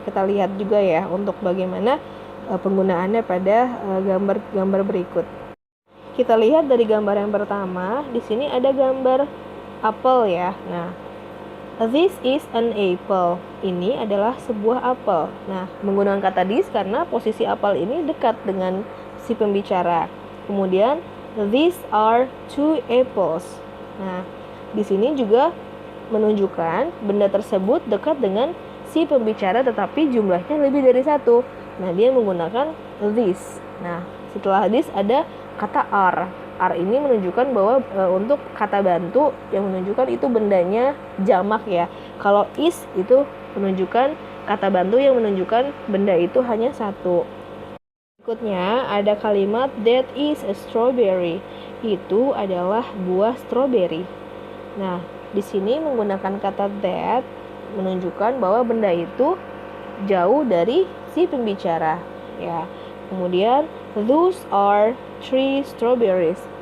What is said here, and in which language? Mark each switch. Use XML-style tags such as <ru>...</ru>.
<id>Kita lihat juga ya untuk bagaimana penggunaannya pada gambar-gambar berikut. Kita lihat dari gambar yang pertama, di sini ada gambar apel ya. Nah,</id> <en>this is an apple.</en> <id>Ini adalah sebuah apel. Nah, menggunakan kata this karena posisi apel ini dekat dengan si pembicara.</id> <en>Kemudian, these are two apples.</en> <id>Nah, di sini juga menunjukkan benda tersebut dekat dengan si pembicara tetapi jumlahnya lebih dari satu. Nah, dia menggunakan this. Nah, setelah this ada kata are. Are ini menunjukkan bahwa untuk kata bantu yang menunjukkan itu bendanya jamak ya. Kalau is itu menunjukkan kata bantu yang menunjukkan benda itu hanya satu. Berikutnya ada kalimat</id> <en>that is a strawberry.</en> <id>Itu adalah buah strawberry. Nah, di sini menggunakan kata that menunjukkan bahwa benda itu jauh dari si pembicara ya.</id> <en>Kemudian those are 3 strawberries.</en>